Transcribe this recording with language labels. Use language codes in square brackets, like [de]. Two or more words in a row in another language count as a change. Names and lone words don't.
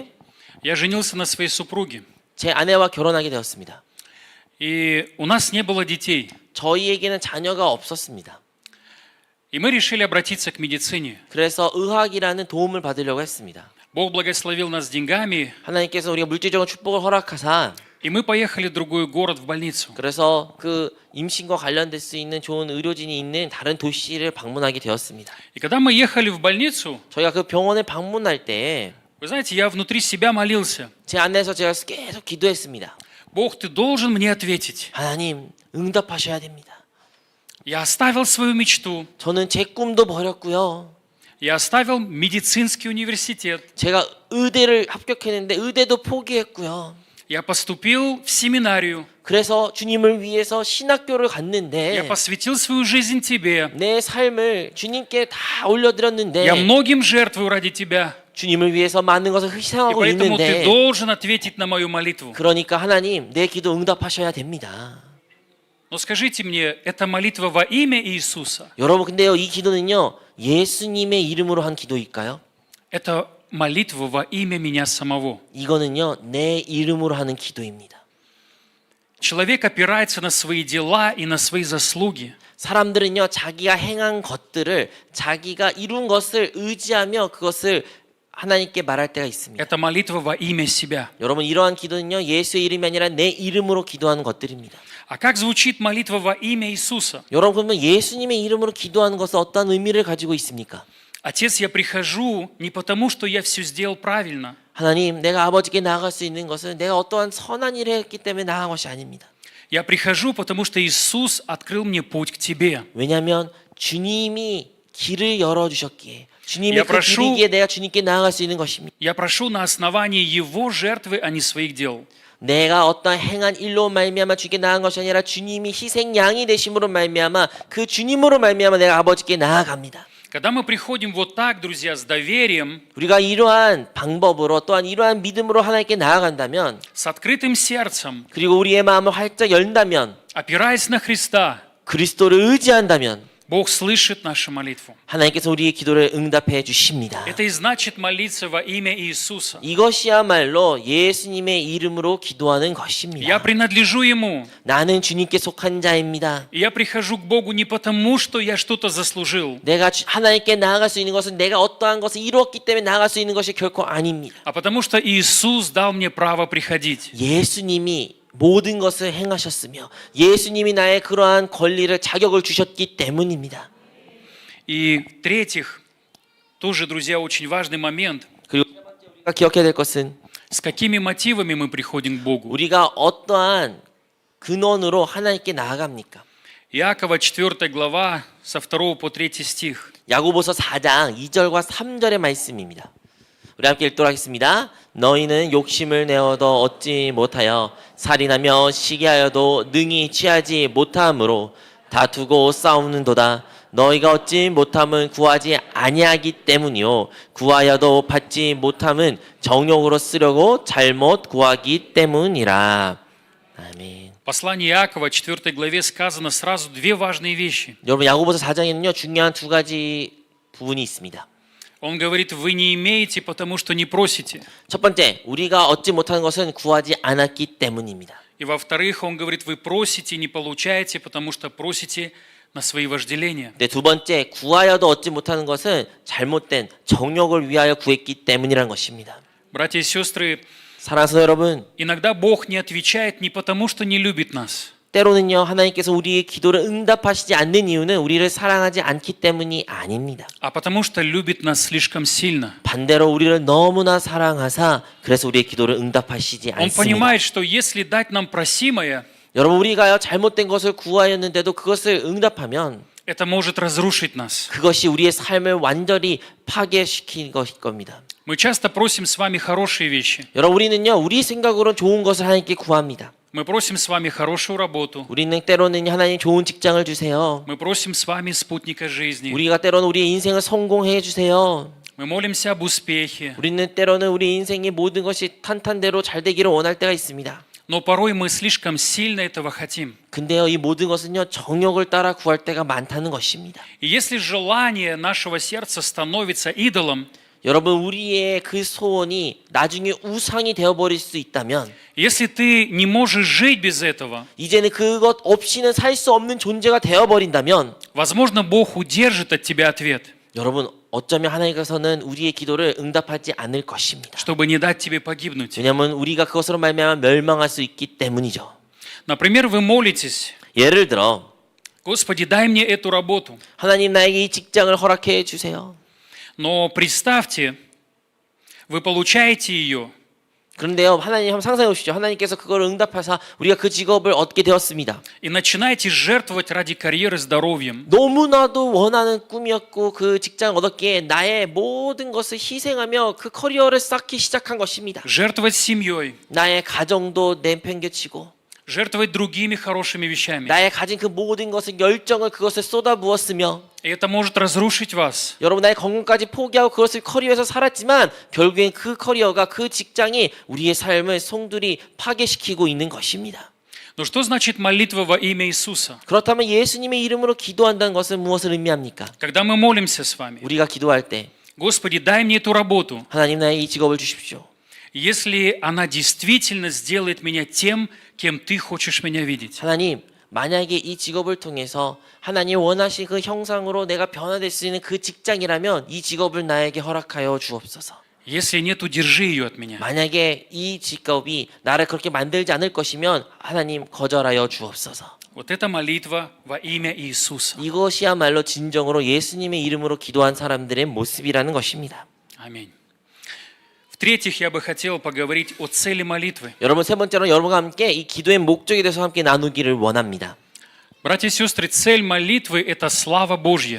[ru] я женился на своей супруге. [ko] 제 아내와 결혼하게 되었습니다. [ru] И у нас не было детей. [ko] 저희에게는 자녀가 없었습니다. [ru] И мы решили обратиться к медицине. [ko] 그래서 의학이라는 도움을 받으려고 했습니다. [ru] Бог благословил нас деньгами, [ko] 하나님께서 우리가 물질적인 축복을 허락하사 [ru] и мы поехали в другой город в больницу. [ko] 그래서 그 임신과 관련될 수 있는 좋은 의료진이 있는 다른 도시를 방문하게 되었습니다. [ru] И когда мы ехали в больницу, [ko] 저희가 그 병원에 방문할 때 [ru] вы знаете, я внутри себя молился. [ko] 제 안에서 제가 계속 기도했습니다. [ru] Бог, ты должен мне ответить. [ko] 하나님 응답하셔야 됩니다. [ru] Я оставил свою мечту. [ko] 저는 제 꿈도 버렸고요. [ru] Я оставил медицинский университет. [ko] 제가 의대를 합격했는데 의대도 포기했고요. [ru] Я поступил в семинарию. [ko] 그래서 주님을 위해서 신학교를 [ru] Я [ko] 갔는데 [ru] посвятил свою жизнь Тебе. [ko] 내 삶을 주님께 다 [ru] Я [ko] 올려드렸는데 [ru] многим жертвую ради Тебя. [ko] 주님을 위해서 많은 것을 [ru] И [ko] 희생하고 [ru] поэтому ты [ko] 있는데 [ru] должен ответить на мою молитву. [ko] 그러니까 하나님 내 기도 응답하셔야 됩니다. [ru] Но скажите мне, это молитва во имя Иисуса? [ko] 여러분 근데요 이 기도는요 예수님의 이름으로 한 기도일까요? [ru] Это молитва во имя меня самого. [ko] 이거는요 내 이름으로 하는 기도입니다. [ru] Человек опирается на свои дела и на свои заслуги. [ko] 사람들은요 자기가 행한 것들을 자기가 이룬 것을 의지하며 그것을 하나님께 말할 때가 있습니다. [ru] Это молитва во имя себя. [ko] 여러분 이러한 기도는요 예수의 이름이 아니라 내 이름으로 기도하는 것들입니다. [ru] А как звучит молитва во имя Иисуса? [ko] 여러분 그러면 예수님의 이름으로 기도하는 것은 어떤 의미를 가지고 있습니까? [ru] Отец, я прихожу не потому, что я все сделал правильно. [ko] 하나님 내가 아버지께 나아갈 수 있는 것은 내가 어떠한 선한 일을 했기 때문에 나아간 것이 아닙니다. [ru] Я прихожу, потому что Иисус открыл мне путь к Тебе. [ko] 왜냐하면 주님이 길을 열어주셨기에 주님이 [ru] Я [ko] 그 [ru] прошу- [ko] 길이기에 내가 주님께 나아갈 수 있는 것입니다. [ru] Я прошу на основании Его жертвы, а не своих дел. [ko] 내가 어떤 행한 일로 말미암아 주께 나아간 것이 아니라 주님이 희생 양이 되심으로 말미암아 그 주님으로 말미암아 내가 아버지께 나아갑니다. [ru] Когда мы приходим вот так, друзья, с доверием, [ko] 우리가 이러한 방법으로 또한 이러한 믿음으로 하나님께 나아간다면 [ru] с открытым сердцем, [ko] 그리고 우리의 마음을 활짝 열다면 [ru] опираясь на Христа, [ko] 그리스도를 의지한다면 [ru] Бог слышит нашу молитву. [ko] 하나님께서 우리의 기도를 응답해 주십니다. [ru] Это и значит молиться во имя Иисуса. [ko] 이것이야말로 예수님의 이름으로 기도하는 [ru] Я [ko] 것입니다. [ru] принадлежу Ему. [ko] 나는 주님께 속한 자입니다. [ru] И я прихожу к Богу не потому, что я что-то заслужил, [ko] 내가 하나님께 나아갈 수 있는 것은 내가 어떠한 것을 이루었기 때문에 나아갈 수 있는 것이 결코 아닙니다. [ru] а потому что Иисус дал мне право приходить. [ko] 예수님이 모든 것을 행하셨으며 예수님이 나의 그러한 권리를 자격을 주셨기 때문입니다. [ru] И в-третьих, тоже, друзья, очень важный момент. [ko] 그리고 세 번째 우리가 기억해야 될 것은 [ru] С какими мотивами мы приходим к Богу? [ko] 우리가 어떠한 근원으로 하나님께 나아갑니까? [ru] Иакова 4 глава со 2 по 3 стих. [ko] 야고보서 4장 2절과 3절의 말씀입니다. 우리 함께 읽도록 하겠습니다. 너희는 욕심을 내어도 얻지 못하여 살인하며 시기하여도 능히 취하지 못함으로 다투고 싸우는도다. 너희가 얻지 못함은 구하지 아니하기 때문이요 구하여도 받지 못함은 정욕으로 쓰려고 잘못 구하기 때문이라. 아멘. [ru] В послании Иакова 4 главе сказано сразу две важные вещи. [ko] 여러분 야고보서 4장에는요 중요한 두 가지 부분이 있습니다. [ru] Он говорит, вы не имеете, потому что не просите. [ko] 첫 번째, 우리가 얻지 못하는 것은 구하지 않았기 때문입니다. [ru] И во-вторых, он говорит, вы просите, не получаете, потому что просите на свои вожделения. [ko] 네, 두 번째, 구하여도 얻지 못하는 것은 잘못된 정욕을 위하여 구했기 때문이라는 것입니다. [ru] Братья и сестры, [ko] 사랑하는 성도 여러분, [ru] иногда Бог не отвечает не потому, что не любит нас, [ko] 때로는요 하나님께서 우리의 기도를 응답하시지 않는 이유는 우리를 사랑하지 않기 때문이 아닙니다. [ru] а потому что любит нас слишком сильно. [ko] 반대로 우리를 너무나 사랑하사 그래서 우리의 기도를 응답하시지 [ru] Он [ko] 않습니다. [ru] понимает, что если дать нам просимое, [ko] 여러분 우리가요 잘못된 것을 구하였는데도 그것을 응답하면 [ru] это может разрушить нас. [ko] 그것이 우리의 삶을 완전히 파괴시킬 것일 겁니다. [ru] Мы часто просим с вами хорошие вещи. [ko] 여러분 우리는요 우리 생각으로는 좋은 것을 하나님께 구합니다. [ru] Мы просим с вами хорошую работу. [ko] 우리는 때로는 하나님 좋은 직장을 주세요. [ru] Мы просим с вами спутника жизни. [ko] 우리가 때로는 우리의 인생을 성공해 주세요. [ru] Мы молимся об успехе. [ko] 우리는 때로는 우리 인생의 모든 것이 탄탄대로 잘 되기를 원할 때가 있습니다. [ru] Но порой мы слишком сильно этого хотим. [ko] 근데요 이 모든 것은요 정욕을 따라 구할 때가 많다는 것입니다. [ru] И если желание нашего сердца становится идолом, [ko] 여러분 우리의 그 소원이 나중에 우상이 되어버릴 수 있다면 [ru] если ты не можешь жить без этого, [ko] 이제는 그것 없이는 살 수 없는 존재가 되어버린다면 [ru] возможно, Бог удержит от тебя ответ, [ko] 여러분 어쩌면 하나님께서는 우리의 기도를 응답하지 않을 것입니다. [ru] чтобы не дать тебе погибнуть. [ko] 왜냐하면 우리가 그것으로 말미암아 멸망할 수 있기 때문이죠. [ru] Например, вы молитесь, [ko] 예를 들어 [ru] Господи, дай мне эту работу. [ko] 하나님 나에게 이 직장을 허락해 주세요. [ru] Но представьте, вы получаете ее, [ko] 그런데요 하나님 한번 상상해 보시죠. 하나님께서 그걸 응답하사 우리가 그 직업을 얻게 되었습니다. [ru] и начинаете жертвовать ради карьеры здоровьем. [ko] 너무나도 원하는 꿈이었고 그 직장 얻었기에 나의 모든 것을 희생하며 그 커리어를 쌓기 시작한 것입니다. [ru] Жертвовать семьей, [ko] 나의 가정도 내팽개치고 [ru] жертвовать другими хорошими вещами. [ko] 나의 가진 그 모든 것을 열정을 그것에 쏟아부었으며 [ru] И это может разрушить вас. [ko] 여러분 나의 건강까지 포기하고 그것을 커리어에서 살았지만 결국엔 그 커리어가 그 직장이 우리의 삶을 송두리 파괴시키고 있는 것입니다. [ru] Но что значит молитва во имя Иисуса? [ko] 그렇다면 예수님의 이름으로 기도한다는 것은 무엇을 의미합니까? [ru] Когда мы молимся с вами, [ko] 우리가 기도할 때 [ru] Господи, дай мне эту работу, [ko] 하나님 나의 이 직업을 주십시오. [ru] если она действительно сделает меня тем, кем Ты хочешь меня видеть. [ko] 하나님 만약에 이 직업을 통해서 하나님 원하신 그 형상으로 내가 변화될 수 있는 그 직장이라면 이 직업을 나에게 허락하여 주옵소서. [ru] Если нет, удержи ее от меня. [ko] 만약에 이 직업이 나를 그렇게 만들지 않을 것이면 하나님 거절하여 주옵소서. [ru] Вот это молитва во имя Иисуса. [ko] 이것이야말로 진정으로 예수님의 이름으로 기도한 사람들의 모습이라는 것입니다. [ru] Аминь. В-третьих, я бы хотел поговорить о цели молитвы. [ko] 여러분 세 번째로 여러분과 함께 이 기도의 목적에 대해서 함께 나누기를 원합니다. [ru] Братья и сестры, цель молитвы – это слава Божья.